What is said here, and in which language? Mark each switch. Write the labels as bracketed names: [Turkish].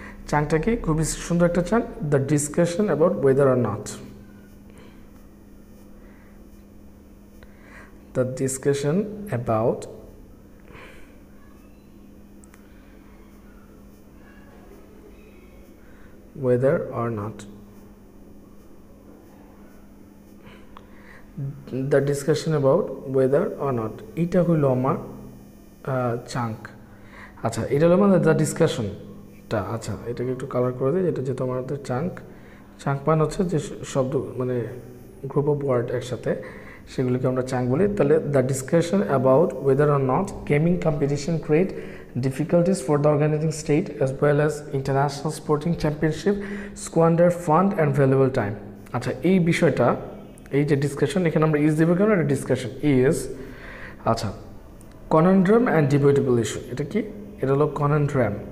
[Bangla] চাঙ্কটাকে খুবই সুন্দর একটা chunk, [English] the discussion about whether or not, the discussion about whether or not, the discussion about whether or not, [Bangla] এটা হইল আমার chunk. আচ্ছা, এটা হলো মানে দ্য ডিসকাশনটা। আচ্ছা, এটাকে একটু কালার করে দিই, এটা যেহেতু আমাদের চাঙ্ক। চাঙ্ক মানে হচ্ছে যে শব্দ মানে [English] group of word [Bangla] একসাথে, সেগুলোকে আমরা চাঙ্ক বলি। [English] তাহলে the discussion about whether or not gaming competition create difficulties for the organizing state as well as international sporting championship squander fund and valuable time. [Bangla] আচ্ছা, এই বিষয়টা, এই যে ডিসকাশন, এখানে আমরা ইজ দেবো কেন, এটা ডিসকাশন ইজ। আচ্ছা, [English] conundrum and debatable issue, [Bangla] এটা কি, এটা হলো কনন্ড্রাম।